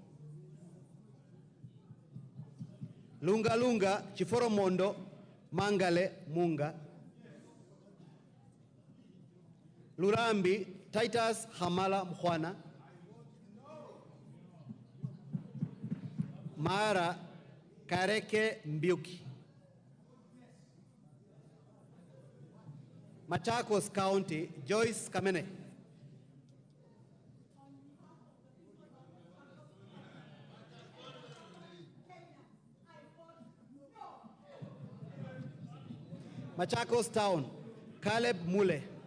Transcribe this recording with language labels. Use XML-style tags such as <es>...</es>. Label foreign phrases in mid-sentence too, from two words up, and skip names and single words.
<en>Lunga Lunga, Chiforomondo, Mangale Munga. Lurambi, Titus Hamala Mkhwana. Mara, Kareke Mbiuki. Machakos County, Joyce Kamene. Machakos Town, Caleb Mule.</en>